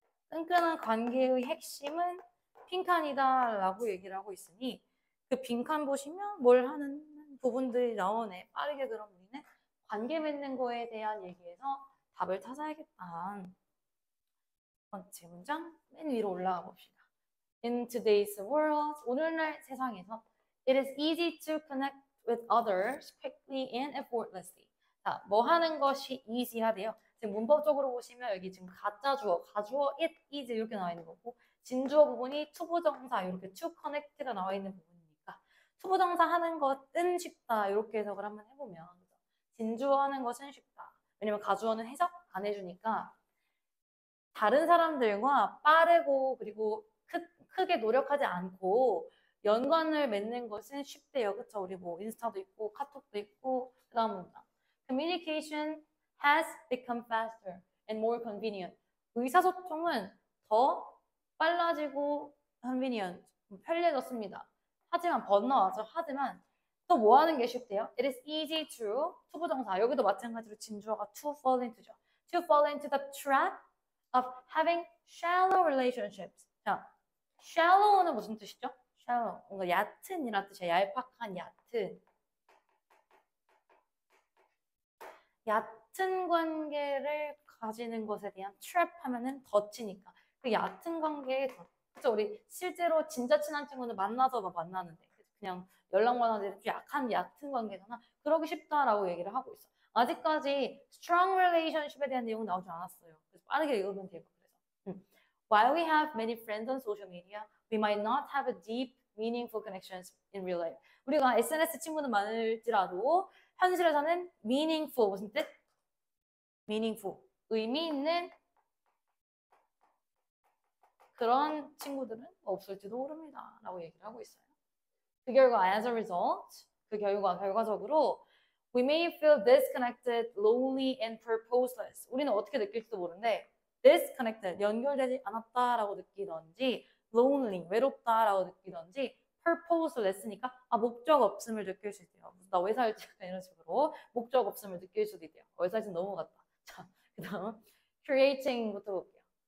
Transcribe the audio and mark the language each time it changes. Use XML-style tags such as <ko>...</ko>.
<ko>끈끈한 관계의 핵심은 빈칸이다 라고 얘기를 하고 있으니 그 빈칸 보시면 뭘 하는 부분들이 나오네. 빠르게 그럼 우리는 관계 맺는 거에 대한 얘기에서 답을 찾아야겠다. 첫 번째 문장 맨 위로 올라가 봅시다.</ko> <en>In today's world,</en> <ko>오늘날 세상에서</ko> <en>it is easy to connect with others quickly and effortlessly.</en> <ko>자, 뭐 하는 것이 easy하대요. 지금 문법적으로 보시면 여기 지금 가짜 주어, 가주어 it is 이렇게 나와 있는 거고 진주어 부분이 투부정사 이렇게 to connect가 나와 있는 부분이니까 투부정사 하는 것은 쉽다 이렇게 해석을 한번 해보면 진주어 하는 것은 쉽다. 왜냐면 가주어는 해석 안 해주니까 다른 사람들과 빠르고 그리고 크게 노력하지 않고 연관을 맺는 것은 쉽대요. 그쵸? 우리 뭐 인스타도 있고 카톡도 있고 그 다음 문장.</ko> <en>Communication has become faster and more convenient.</en> <ko>의사소통은 더 빨라지고 convenient, 편리해졌습니다. 하지만 번나와서 하지만 또 뭐 하는 게 쉽대요?</ko> <en>It is easy to 투부정사.</en> <ko>여기도 마찬가지로 진주어가 to fall into죠.</ko> <en>To fall into the trap of having shallow relationships.</en> <ko>자, shallow는 무슨 뜻이죠? shallow. 뭔가 얕은이란 뜻이야. 얄팍한 얕은. 얕은 관계를 가지는 것에 대한 trap 하면은 덫이니까. 그 얕은 관계에 덫. 그쵸? 우리 실제로 진짜 친한 친구는 만나서 만나는데 그냥 연락만 하는데 약한 얕은 관계잖아. 그러기 쉽다라고 얘기를 하고 있어. 아직까지 strong relationship에 대한 내용은 나오지 않았어요. 그래서 빠르게 읽으면 돼요. 그래서.</ko> <en>While we have many friends on social media, we might not have a deep, meaningful connections in real life.</en> <ko>우리가 SNS 친구는 많을지라도 현실에서는 meaningful 무슨 뜻? meaningful 의미 있는 그런 친구들은 없을지도 모릅니다. 라고 얘기를 하고 있어요. 그 결과</ko> <en>as a result</en> <ko>그 결과적으로</ko> <en>we may feel disconnected, lonely and purposeless.</en> <ko>우리는 어떻게 느낄지도 모르는데 disconnected 연결되지 않았다라고 느끼던지 lonely 외롭다라고 느끼던지 purposeless니까 목적 없음을 느낄 수 있대요. 나 왜 살지? 이런 식으로 목적 없음을 느낄 수도 있대요. 왜 살지 넘어갔다. 자, 그다음 creating부터 볼게요.</ko>